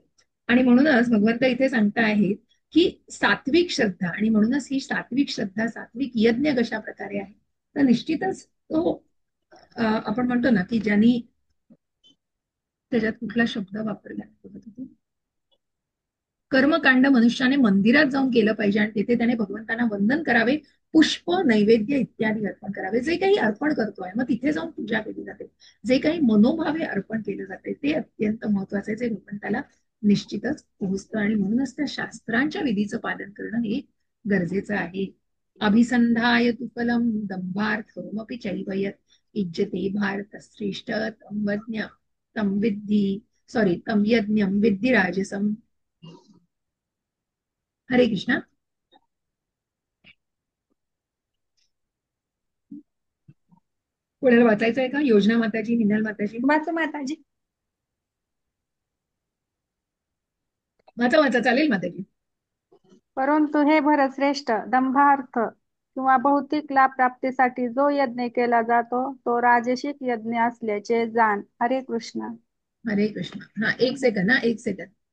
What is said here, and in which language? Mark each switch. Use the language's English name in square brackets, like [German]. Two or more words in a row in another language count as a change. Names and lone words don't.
[Marathi] आणि म्हणूनच भगवंत इथे सांगता आहेत की सात्विक श्रद्धा, आणि म्हणूनच ही सात्विक श्रद्धा, सात्विक यज्ञ कशा प्रकारे आहे, तर निश्चितच तो आपण म्हणतो ना की ज्यांनी, त्याच्यात कुठला शब्द वापरला कर्मकांड मनुष्याने मंदिरात जाऊन केलं पाहिजे आणि तिथे त्याने भगवंतांना वंदन करावे, पुष्प नैवेद्य इत्यादी अर्पण करावे. जे काही अर्पण करतोय मग तिथे जाऊन पूजा केली जाते, जे काही मनोभावे अर्पण केलं जाते ते अत्यंत महत्वाचे, जे भगवंताला निश्चितच पोहोचतं. आणि म्हणूनच त्या शास्त्रांच्या विधीचं पालन करणं हे गरजेचं आहे. [Sanskrit] अभिसंधाय तु फलम दंभार्थमपि चैवयत इज्जते भारत श्रेष्ठ तम विद्धी तम यज्ञम विद्धी राजसम. [Marathi] हरे कृष्णा. पुढे वाचायचं आहे का? योजना माताजी, मिनल माताजी. वाचा माताजी. वाचा चालेल माताजी. परंतु हे भरतश्रेष्ठ, दंभार्थ किंवा भौतिक लाभ प्राप्तीसाठी जो यज्ञ केला जातो तो राजसिक यज्ञ असल्याचे जाण. हरे कृष्ण. हरे कृष्ण. हा, एक सेकंद, हा एक सेकंद.